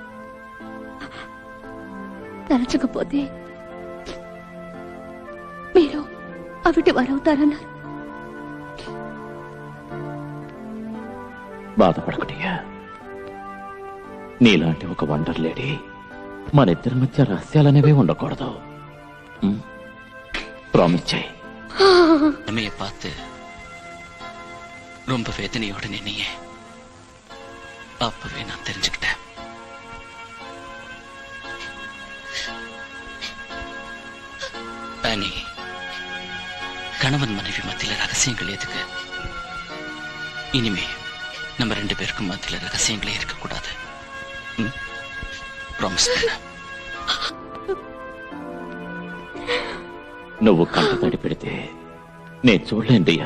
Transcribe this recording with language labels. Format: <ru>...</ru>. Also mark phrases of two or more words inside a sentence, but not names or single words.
<te>తలచకపోతే మీరు అవిటి వారవుతారన్నారు. బాధపడకుడిగా. నీలాంటి ఒక</te> <en>wonder lady</en> <te>మన ఇద్దరి మధ్య రహస్యాలనేవే ఉండకూడదు. ప్రామిస్ చేయి.</te> <ta>அம்மையை பார்த்து ரொம்ப வேதனையோட நின்னையே. அப்பவே நான் தெரிஞ்சுக்கிட்டேன். அனி, கணவன் மனைவி மத்தியில ரகசியங்கள் எதுக்கு? இனிமே நம்ம 2 பேருக்கும் மத்தியில ரகசியங்களே இருக்கக்கூடாது.</ta> <te>ప్రామిస్. నువ్వు కంట తడి పెడితే నేను చూడలేండియా.</te>